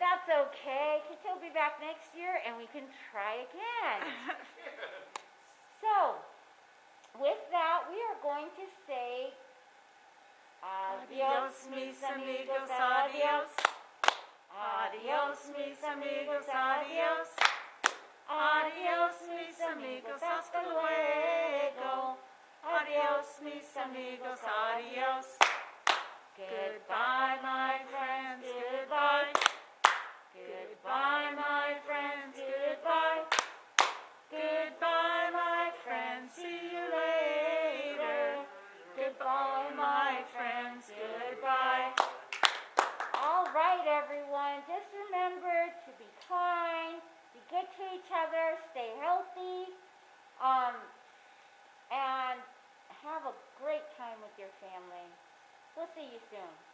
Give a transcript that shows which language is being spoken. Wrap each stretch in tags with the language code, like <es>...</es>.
<en>That's okay, because he'll be back next year and we can try again. So, with that, we are going to say</en> <es>adios, mis amigos, adios. Adios, mis amigos, adios. Adios, mis amigos, hasta luego. Adios, mis amigos, adios.</es> <en>Goodbye, my friends, goodbye. Goodbye, my friends, goodbye. Goodbye, my friends, see you later. Goodbye, my friends, goodbye. All right, everyone, just remember to be kind, be good to each other, stay healthy, and have a great time with your family. We'll see you soon.</en>